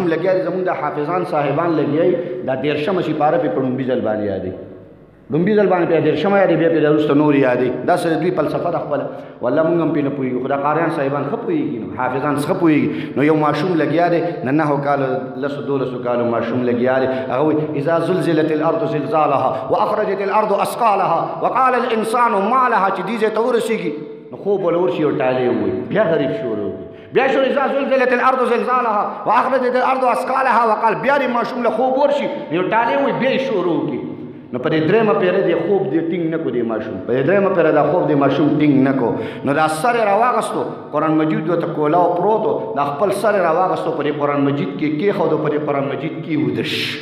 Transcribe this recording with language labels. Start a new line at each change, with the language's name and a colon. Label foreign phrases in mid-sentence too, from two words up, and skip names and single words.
Pashto: لګیا دی زمونږ د حافظان صاحبان لګیا دا 13مه سپاره پې په لومبي ځل باندې یادوي لومبي ځل باندې بیا 13مه یادوي بیا پې وروسته نور یادوي دا سره دوی فلسفه ده خپله والله مونږ هم پې نه پوهېږو خو دا قاریان صاحبان ښه پوهېږي نو حافظان ښه پوهېږي نو یو ماشوم لګیا دی د 9 کالو 10 کالو ماشوم لګیا دی هغه وایي
Arabic: اذا زلزلت الارض زلزالها واخرجت الارض اثقالها وقال الانسان ما لها
Pashto: چې دې ځای ته ورسېږي نو خوب ولا ورشي او ټالې ووایي بیا غریب شروع بیا شو
Arabic: اذا زلزلت الارض زلزالها واخرجت الارض اثقالها وقال
Pashto: بیا دې ماشوم له خوب ورشي یو ټالې ووایي بیا یې شروع کړي نو په دې 3مه پیره دې خوب دې ټینګ نه کړو دې ماشوم په دې 3مه پیره دا خوب دې ماشوم ټینګ نه کړو نو دا سر یې راواغستو قرآن مجید ورته کولاو پروتو دا خپل سر یې راواغستو په دې قرآن مجید کې کېښودو په دې قرآن مجید کې ویده شو